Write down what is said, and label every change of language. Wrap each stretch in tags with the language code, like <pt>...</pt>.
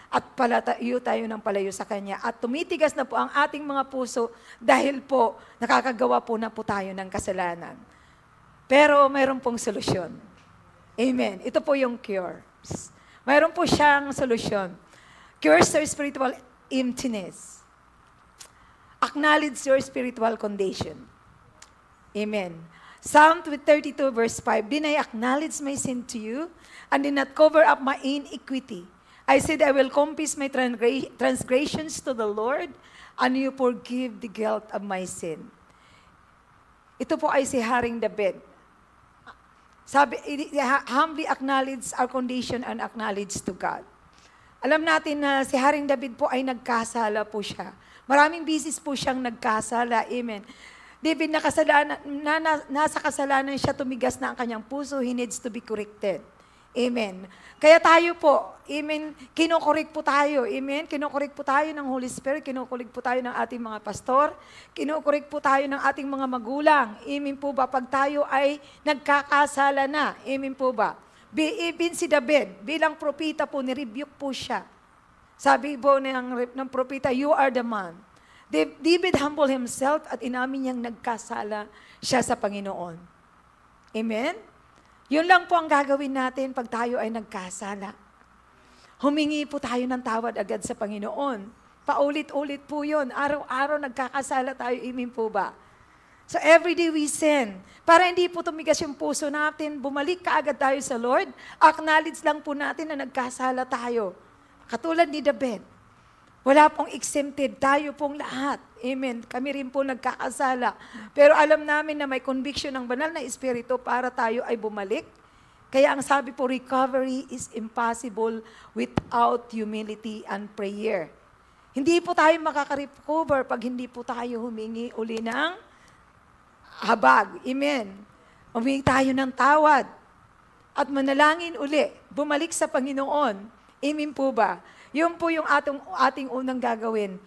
<tl>At palatayo tayo ng palayo sa Kanya. At tumitigas na po ang ating mga puso dahil po nakakagawa po na po tayo ng kasalanan. Pero mayroon pong solusyon. Amen. Ito po yung cure. Mayroon po siyang solusyon.</tl> <en>Cure your spiritual emptiness. Acknowledge your spiritual condition. Amen. Psalm 32 verse 5, Then I acknowledge my sin to you, and did not cover up my iniquity. I said, I will confess my transgressions to the Lord, and you forgive the guilt of my sin.</en> <tl>Ito po ay si Haring David. Sabi,</tl> <en>humbly acknowledge our condition and acknowledge to God.</en> <tl>Alam natin na si Haring David po ay nagkasala po siya. Maraming bisis po siyang nagkasala. Amen. David, nasa kasalanan siya, tumigas na ang kanyang puso,</tl> <en>he needs to be corrected.</en> <tl>Amen. Kaya tayo po, amen, kinokorek po tayo, amen, kinokorek po tayo ng Holy Spirit, kinokorek po tayo ng ating mga pastor, kinokorek po tayo ng ating mga magulang, amen po ba, pag tayo ay nagkakasala na, amen po ba. Even si David, bilang propita po, nirebuke po siya. Sabi po ng propita,</tl> <en>you are the man. David humbled himself</en> <tl>at inamin niyang nagkasala siya sa Panginoon. Amen? Yun lang po ang gagawin natin pag tayo ay nagkasala. Humingi po tayo ng tawad agad sa Panginoon. Paulit-ulit po yun. Araw-araw nagkakasala tayo, amen po ba?</tl> <en>So everyday we sin.</en> <tl>Para hindi po tumigas yung puso natin, bumalik kaagad tayo sa Lord. Acknowledge lang po natin na nagkasala tayo. Katulad ni David. Wala pong exempted. Tayo pong lahat. Amen. Kami rin po nagkakasala. Pero alam namin na may conviction ng banal na Espiritu para tayo ay bumalik. Kaya ang sabi po,</tl> <en>recovery is impossible without humility and prayer.</en> <tl>Hindi po tayo makaka-recover pag hindi po tayo humingi uli ng habag. Amen. Humingi tayo ng tawad at manalangin uli. Bumalik sa Panginoon. Amen po ba? Yun po yung ating unang gagawin.</tl>